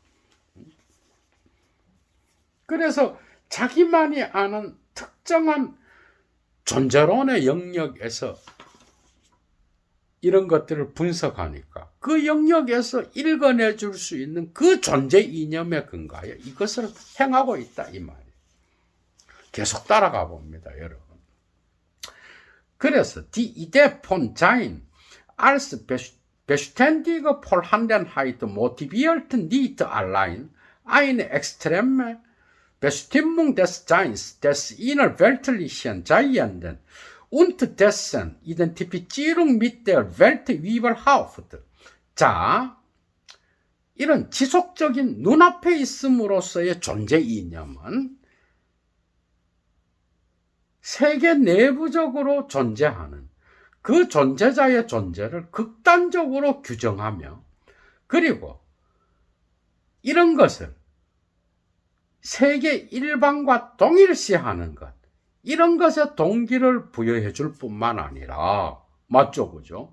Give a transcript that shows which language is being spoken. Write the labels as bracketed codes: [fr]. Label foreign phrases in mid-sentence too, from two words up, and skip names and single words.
[ko] 그래서 자기만이 아는 특정한 존재론의 영역에서 이런 것들을 분석하니까 그 영역에서 읽어내 줄 수 있는 그 존재 이념에 근거하여 이것을 행하고 있다, 이 말이에요. 계속 따라가 봅니다, 여러분. [de] 그래서 die Idee von Sein als beständige Vorhandenheit motiviert nicht allein eine extreme Bestimmung des Seins, des innerweltlichen Seienden und dessen Identifizierung mit der Welt überhaupt. [ko] 자, 이런 지속적인 눈앞에 있음으로써의 존재 이념은 세계 내부적으로 존재하는 그 존재자의 존재를 극단적으로 규정하며, 그리고 이런 것을 세계 일반과 동일시하는 것, 이런 것에 동기를 부여해 줄 뿐만 아니라, 맞죠, 그죠?